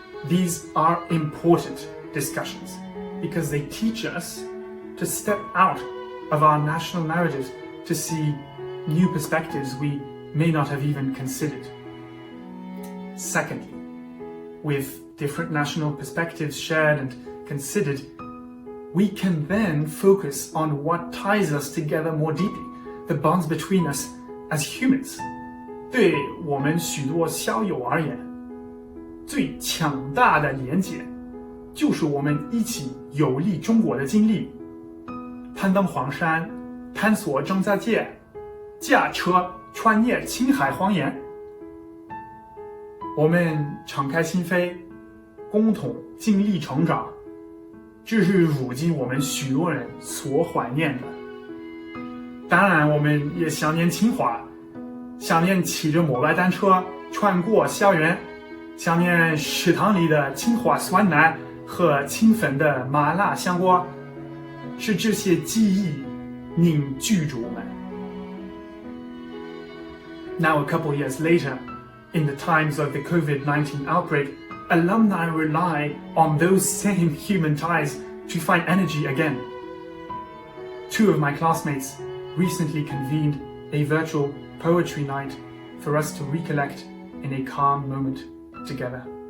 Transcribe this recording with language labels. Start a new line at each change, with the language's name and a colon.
English: These are important discussions because they teach us to step out of our national narratives to see new perspectives we may not have even considered. Secondly, with different national perspectives shared and considered, we can then focus on what ties us together more deeply, the bonds between us as humans.
Chinese: 对我们许多校友而言，最强大的连结就是我们一起游历中国的经历，攀登黄山，探索张家界，驾车穿越青海荒原。我们敞开心扉，共同经历成长，这是如今我们许多人所怀念的。当然，我们也想念清华，想念骑着摩拜单车穿过校园，想念食堂里的清华酸奶和清粉的麻辣香锅，是这些记忆凝聚着我们。
English: Now, a couple years later, in the times of the COVID-19 outbreak, alumni rely on those same human ties to find energy again. 2 of my classmates recently convened a virtual poetry night for us to recollect in a calm moment together.